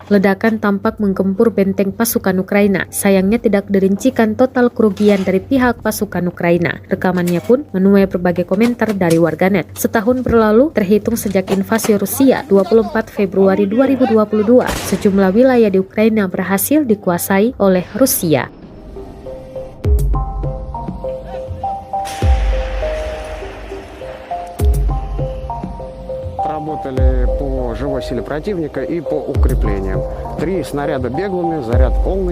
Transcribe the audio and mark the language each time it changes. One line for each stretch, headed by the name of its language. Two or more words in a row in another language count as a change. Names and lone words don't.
Indonesian: Ledakan tampak menggempur benteng pasukan Ukraina. Sayangnya tidak dirincikan total kerugian dari pihak pasukan Ukraina. Rekamannya pun menuai berbagai komentar dari warganet. Setahun berlalu, terhitung sejak invasi Rusia 24 Februari 2022, sejumlah wilayah di Ukraina berhasil dikuasai oleh Rusia.
Russian: Работали по живой силе противника и по укреплениям. 3 снаряда беглыми, заряд полный.